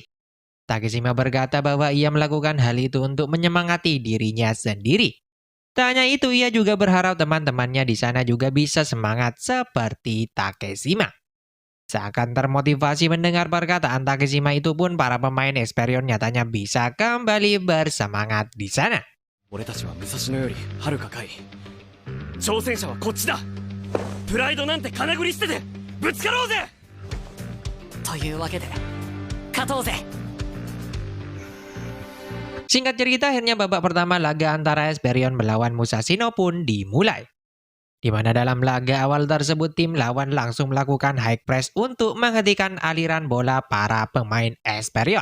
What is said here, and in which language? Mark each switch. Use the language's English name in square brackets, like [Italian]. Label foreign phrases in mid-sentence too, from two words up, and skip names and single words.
[Indonesian] Takeshima berkata bahwa ia melakukan hal itu untuk menyemangati dirinya sendiri. Tak hanya itu, ia juga berharap teman-temannya di sana juga bisa semangat seperti Takeshima. Seakan termotivasi mendengar perkataan Takeshima itu pun para pemain Esperion nyatanya bisa kembali bersemangat di sana. [Japanese] 俺たちは武蔵野よりはるか下位。挑戦者はこっちだ。プライドなんて金繰り捨ててぶつかろうぜ。というわけで勝とうぜ。 [Indonesian] Singkat cerita, akhirnya babak pertama laga antara Esperion melawan Musashino pun dimulai. Di mana dalam laga awal tersebut tim lawan langsung melakukan [English] high press [Indonesian] untuk menghentikan aliran bola para pemain Esperion.